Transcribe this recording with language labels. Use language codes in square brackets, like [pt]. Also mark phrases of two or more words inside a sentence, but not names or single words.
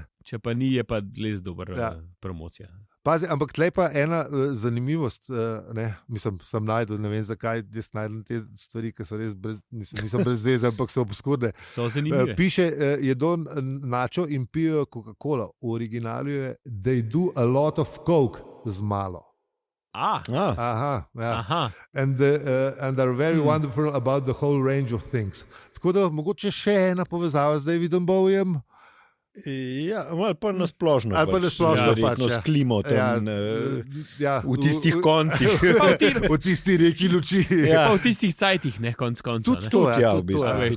[sl] Če pa ni, je pa les dober promocija. Pazi, ampak tle pa ena zanimivost, mislim, sem najdel, ne vem zakaj, jaz najdem te stvari, ki so res niso brez veze, ampak so obskurne. So zanimive. Piše, jedo načo in pijo Coca-Cola. V originalu je [en] they do a lot of coke [sl] z malo. Aha. [en] And are very wonderful about the whole range of things. [sl] Tako da mogoče še ena povezava z Davidom Bowiem. Ja, ali pa nasplošno. Ali pa nasplošno, s klimo tam, v tistih koncih. V tisti reki luči. Pa v tistih cajtih, ne, konc konca. Tudi to, v bistvu.